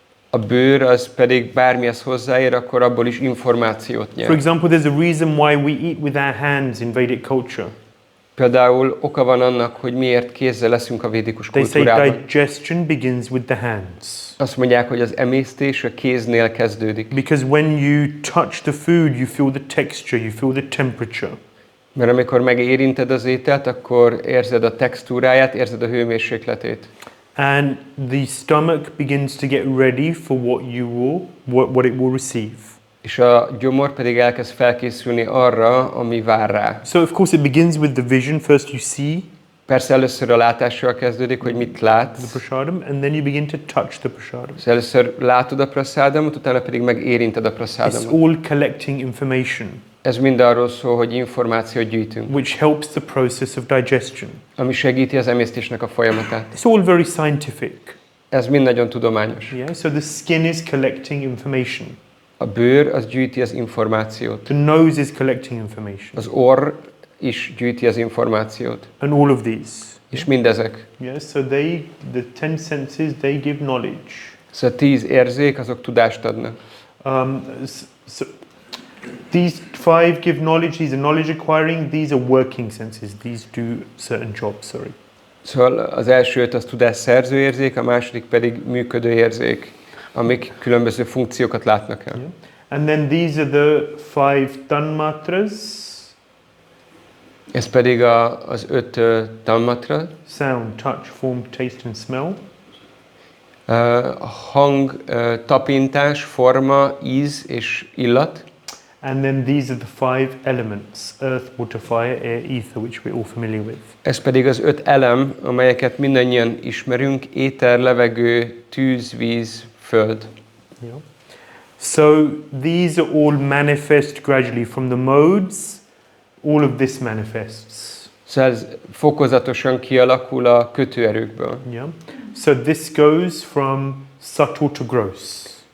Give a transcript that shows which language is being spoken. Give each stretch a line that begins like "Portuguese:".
Hungarian: A bőr az pedig bármihez hozzáér, akkor abból is információt nyer.
English: For example, there's a reason why we eat with our hands in Vedic culture.
Hungarian: Például oka van annak, hogy miért kézzel leszünk a védikus
English: They say
Hungarian: kultúrában.
English: digestion begins with the hands.
Hungarian: Azt mondják, hogy az emésztés a kéznél kezdődik.
English: Because when you touch the food, you feel the texture, you feel the temperature.
Hungarian: Mert amikor megérinted az ételt, akkor érzed a textúráját, érzed a hőmérsékletét.
English: And the stomach begins to get ready for what it will receive.
Hungarian: És a gyomor pedig elkezd felkészülni arra, ami vár rá.
English: So of course it begins with the vision. First you see.
Hungarian: Persze először a látással kezdődik, hogy mit látsz.
English: The prasadam, and then you begin to touch the prasadam.
Hungarian: Szóval először látod a prasadamot, utána pedig megérinted a prasadamot.
English: It's all collecting information.
Hungarian: Ez mind arról szól, hogy információt gyűjtünk.
English: Which helps the process of digestion.
Hungarian: Ami segíti az emésztésnek a folyamatát.
English: It's all very scientific.
Hungarian: Ez mind nagyon tudományos.
English: Yeah, so the skin is collecting information.
Hungarian: A bőr az gyűjti az információt.
English: The nose is collecting information.
Hungarian: Az orr is gyűjti az információt.
English: And all of these.
Hungarian: És mindezek.
English: Yeah, so the 10 senses, they give knowledge.
Hungarian: Szóval 10 érzék, azok tudást adnak.
English: So these 5 give knowledge, these are knowledge acquiring, these are working senses, these do certain jobs, sorry.
Hungarian: Szóval az első 5 az tudásszerző érzék, a második pedig működő érzék, amik különböző funkciókat látnak el.
English: Yeah. And then these are the 5 tanmatras.
Hungarian: Ez pedig az 5 tanmatra.
English: Sound, touch, form, taste and smell.
Hungarian: Hang, tapintás, forma, íz és illat.
English: And then these are the 5 elements, earth, water, fire, air, ether, which we're all familiar with.
Hungarian: Ez pedig az 5 elem, amelyeket mindannyian ismerünk, éter, levegő, tűz, víz, föld.
English: Yeah. So these are all manifest gradually from the modes, all of this manifests.
Hungarian: Szóval ez fokozatosan kialakul a kötőerőkből.
English: Yeah. So this goes from subtle to gross.